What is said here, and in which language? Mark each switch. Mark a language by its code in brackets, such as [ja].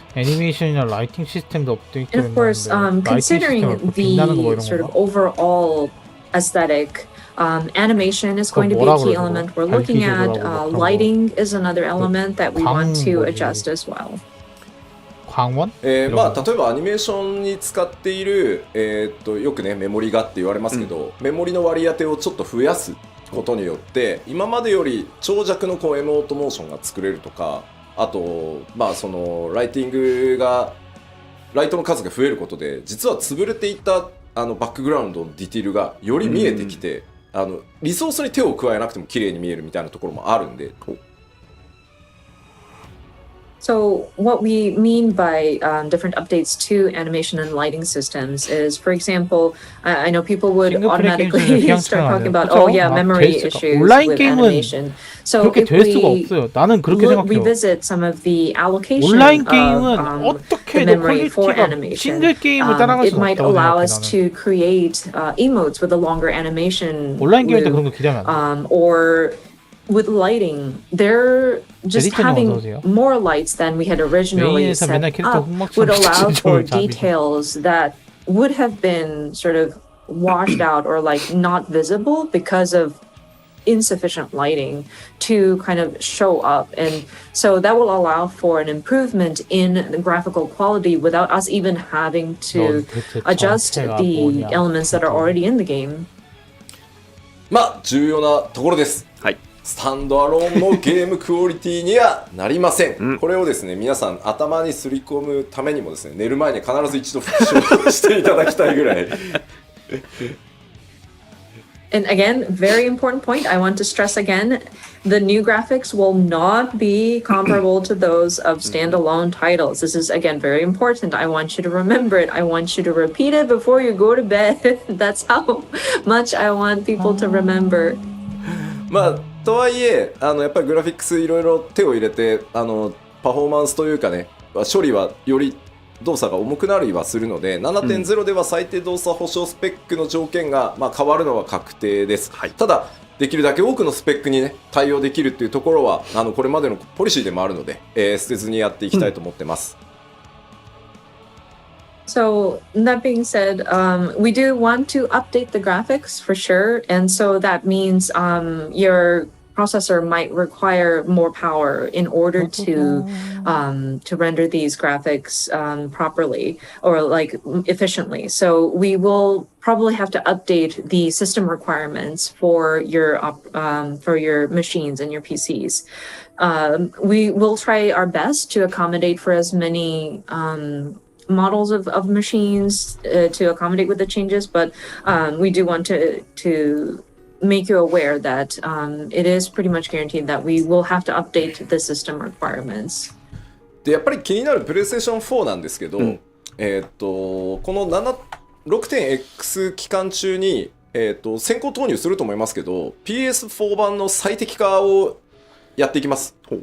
[ko] 애니메이션이나 라이팅 시스템도 업데이트. [en] And of course, considering the sort of overall aesthetic, animation is going to be a key element. We're looking at lighting is another element that we want to adjust as well. [ko] 광원? [ja] まあ例えばアニメーションに使っているよくねメモリがって言われますけど、メモリの割り当てをちょっと増やすことによって今までより長尺のこうエモートモーションが作れるとか、あとまあそのライティングがライトの数が増えることで実は潰れていたバックグラウンドのディティールがより見えてきて、リソースに手を加えなくても綺麗に見えるみたいなところもあるんで。 [en] So what we mean by different updates to animation and lighting systems is, for example, I know people would automatically start talking about, oh yeah, memory issues with animation. So if we revisit some of the allocation of the memory for animation, it might allow us to create emotes with a longer animation loop, or with lighting, they're just having more lights than we had originally set up would allow for details that would have been sort of washed out or like not visible because of insufficient lighting to kind of show up, and so that will allow for an improvement in the graphical quality without us even having to adjust the elements that are already in the game. [ja] まあ重要なところです。はい。スタンドアローンのゲームクオリティにはなりません。これをですね、皆さん頭にすり込むためにもですね、寝る前に必ず一度復唱していただきたいぐらい。 [en] And again, very important point, I want to stress again, the new graphics will not be comparable to those of standalone titles. This is, again, very important. I want you to remember it. I want you to repeat it before you go to bed. That's how much I want people to remember. [ja] まあ、とはいえ、やっぱりグラフィックスいろいろ手を入れて、パフォーマンスというかね、処理はより動作が重くなりはするので 7.0 では最低動作保証スペックの条件が、変わるのは確定です、はい、ただできるだけ多くのスペックにね対応できるっていうところはこれまでのポリシーでもあるので、捨てずにやっていきたいと思ってます、 [en] So that being said, we do want to update the graphics for sure, and so that means your processor might require more power in order to render these graphics properly or like efficiently. So we will probably have to update the system requirements for your machines and your PCs. We will try our best to accommodate for as many models of machines to accommodate with the changes, but we do want to make you aware that it is pretty much guaranteed that we will have to update the system requirements. [ja] でやっぱり気になるプレイステーション4なんですけど、この 6.x 期間中に、先行投入すると思いますけど PS4 版の最適化をやっていきます。